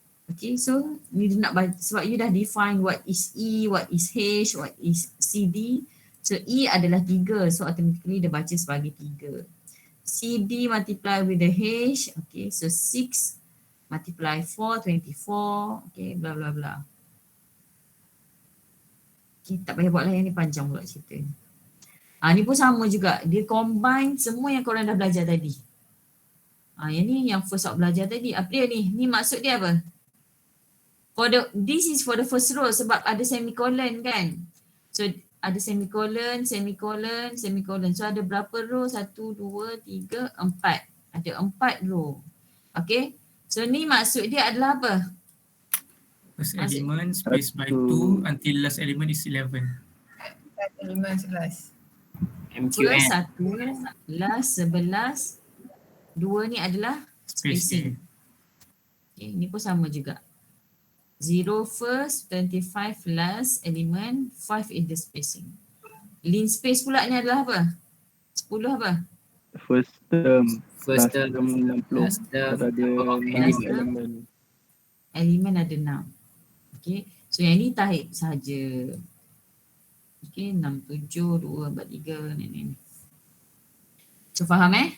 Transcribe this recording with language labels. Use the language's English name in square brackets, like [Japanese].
[English] Okay, so [Malay] ni dia nak bagi, sebab [English] you dah define what is E, what is H, what is CD. [Malay] So E adalah 3, so automatically dia baca sebagai 3. [English] CD multiply with the H, okay, so 6 multiply 4, 24, okay, bla bla bla. [Malay] Okay, tak payah buat lah, yang ni panjang pula cerita. Ni pun sama juga, dia combine semua yang korang dah belajar tadi. Yang ni yang first out belajar tadi, apa dia ni? Ni maksud dia apa? [English] This is for the first row [Malay] sebab ada semicolon kan. So ada semicolon, semicolon, semicolon. So ada berapa row? 1, 2, 3, 4. Ada 4 row. Okay. So ni maksud dia adalah apa? [English] First element space by 2 until last element is 11. Element 11. First 1, last 11. 2 [Malay] ni adalah [English] spacing. [Malay] Okay, ni pun sama juga. [English] 0 first, 25 last element, 5 is the spacing. [Malay] Lin space pula ni adalah apa? 10 apa? [English] First term. First term, 60. last term, [Malay] Ada [English] last 6 [Malay] elemen. Elemen ada 6. Okay, so yang ni tarik sahaja. Okay, 6, 7, 2, 4, 3, ni. So faham